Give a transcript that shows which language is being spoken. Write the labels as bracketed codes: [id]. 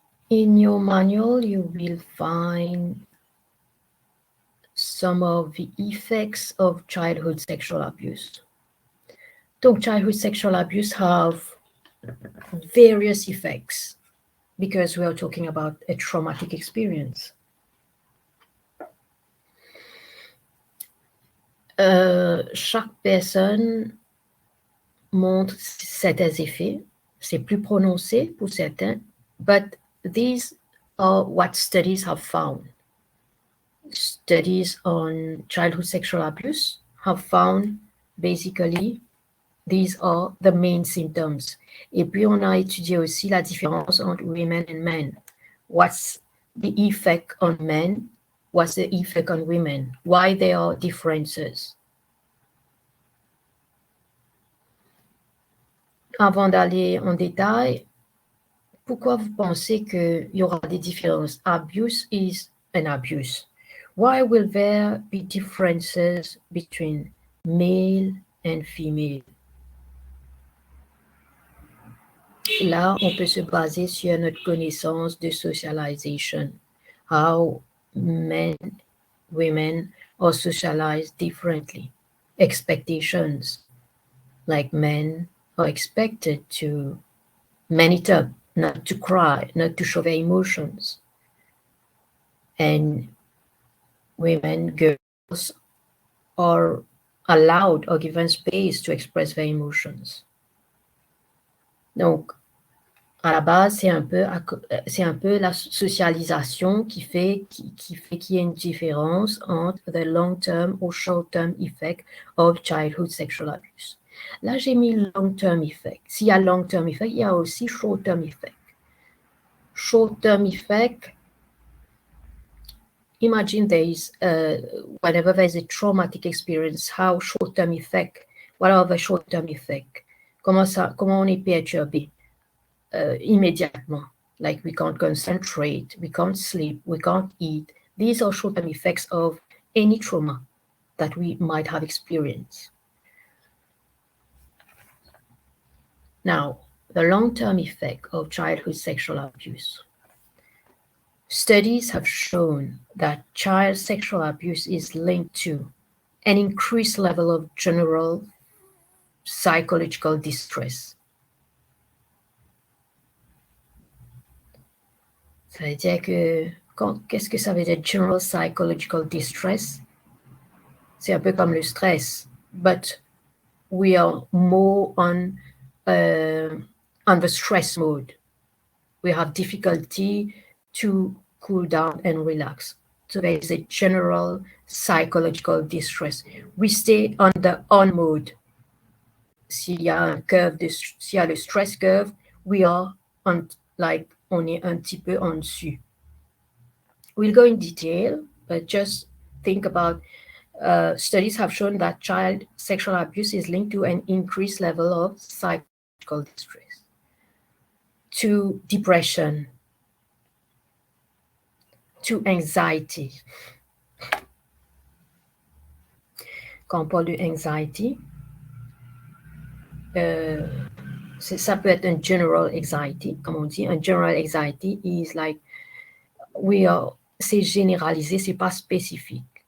[en] In your manual, you will find some of the effects of childhood sexual abuse. So childhood sexual abuse have various effects because we are talking about a traumatic experience. [fr] Chaque personne montre certains effets. C'est plus prononcé pour certains, [en] but these are what studies have found. Studies on childhood sexual abuse have found basically these are the main symptoms. [fr] Et puis on a étudié aussi la différence entre [en] women and men. What's the effect on men? What's the effect on women? Why there are differences? [fr] Avant d'aller en détail, pourquoi vous pensez qu'il y aura des différences? [en] Abuse is an abuse. Why will there be differences between male and female? [fr] Là, on peut se baser sur notre connaissance de [en] socialization, how men, women are socialized differently, expectations, like men are expected to man it up, not to cry, not to show their emotions. And women, girls are allowed or given space to express their emotions. [fr] Donc, à la base, c'est un peu la socialisation qui fait qu'il y a une différence entre [en] the long-term or short-term effect of childhood sexual abuse. [fr] Là, j'ai mis long-term effect. S'il y a long-term effect, il y a aussi short-term effect. [en] Short-term effect, imagine whenever there's a traumatic experience, how short-term effect, what are the short-term effect? [fr] Comment on est perturbé immédiatement? [en] Like we can't concentrate, we can't sleep, we can't eat. These are short-term effects of any trauma that we might have experienced. Now, the long-term effect of childhood sexual abuse. Studies have shown that child sexual abuse is linked to an increased level of general psychological distress. [fr] Ça veut dire que, qu'est-ce que ça veut dire general psychological distress? C'est un peu comme le stress, [en] but we are more on the stress mode. We have difficulty to cool down and relax. So there is a general psychological distress. We stay on the on mode. [fr] S'il y a le [en] stress curve, we are on, like, [fr] on est un petit peu en dessus. [en] We'll go in detail, but just think about studies have shown that child sexual abuse is linked to an increased level of psychological distress, to depression, to anxiety. [fr] Quand on parle de anxiety, ça peut être un general anxiety, comme on dit. Un general anxiety is like, c'est généralisé, c'est pas spécifique.